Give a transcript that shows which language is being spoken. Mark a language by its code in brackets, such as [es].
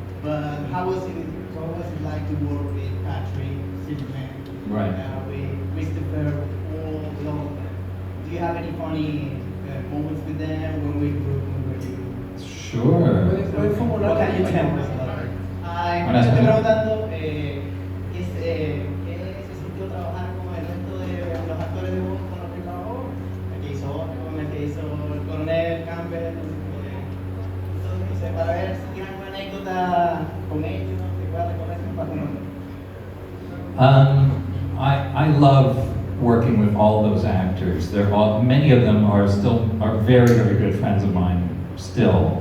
[en] But what was it like to work with Patrick, Superman, Right. with Christopher, all the other? Do you have any funny moments with them when we were doing? Sure. [es] ¿Puedes formular [en] What can you tell us about it? [es] Me estoy preguntando qué se sintió trabajar con el resto de los actores de voz con los que trabajó, el que hizo Otto, el que hizo el coronel Campbell, entonces, no sé, para ver si tienen alguna anécdota con ellos, que pueda recorrer para conocer. [en] I love working with all those actors. Many of them are very, very good friends of mine still.